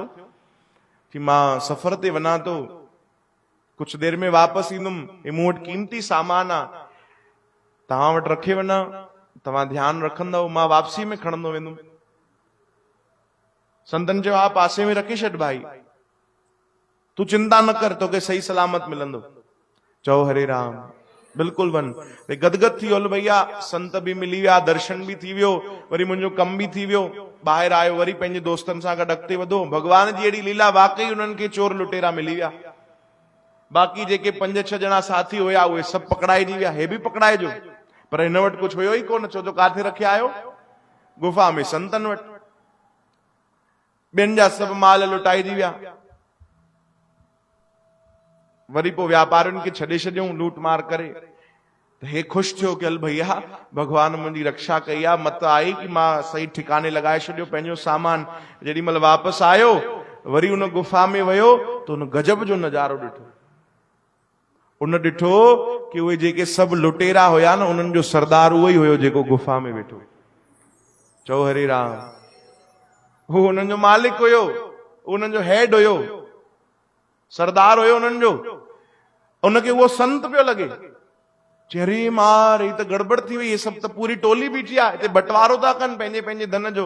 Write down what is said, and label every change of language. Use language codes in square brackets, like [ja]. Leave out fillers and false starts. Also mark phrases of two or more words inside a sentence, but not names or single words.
[sd] कि मां सफ़र ते वञा थो, कुछ देर में वापसि ईंदुमि, मूं वटि कीमती सामान आहे, तव्हां वटि रखे वञा, तव्हां ध्यानु रखंदव, मां वापसी में खणंदो वेंदुमि। संतन चयो हा पासे में रखी छॾ भाई, तू चिंता न कर, तोखे सही सलामत मिलंदो। चओ हरे राम, बिल्कुलु वन। गदगद थी वियो भैया, संत बि मिली विया, दर्शन बि थी वियो, वरी मुंहिंजो कम बि थी वियो, ॿाहिरि आयो, वरी पंहिंजे दोस्तनि सां गॾु अॻिते वधो। भगवान जी अहिड़ी लीला, वाकई उन्हनि खे चोर लुटेरा मिली विया। बाक़ी जेके 5-6 ॼणा साथी हुया उहे सभु पकड़ाइजी विया, हे बि पकड़ाइजो, पर हिन वटि कुछ हुयो ई कोन। छो जो काथे रखिया आयो? गुफ़ा में, संतनि वटि। ॿियनि जा सभु माल लुटाइजी विया। वरी पोइ व्यापारियुनि खे छॾे छॾियऊं लूट मार करे। त हे ख़ुशि थियो कि हल भैया भगवान मुंहिंजी रक्षा कई आहे, मत आई कि मां सही ठिकाने लॻाए छॾियो पंहिंजो सामान। जेॾी महिल वापसि आयो, वरी उन गुफ़ा में वियो त उन गजब जो नज़ारो ॾिठो। उन ॾिठो कि उहे जेके सभु लुटेरा हुया न, उन्हनि जो सरदार उहो ई हुयो जेको गुफ़ा में वेठो। चओ हरे राम। हू उन्हनि जो मालिक हुयो, उन्हनि जो हेड हुयो, सरदार हुयो उन्हनि जो। उनखे उहो संत पियो लॻे। चेरे मार, ही त गड़बड़ थी वई, हे सभु त पूरी टोली बीठी आहे, हिते बंटवारो था कनि पंहिंजे पंहिंजे धन जो।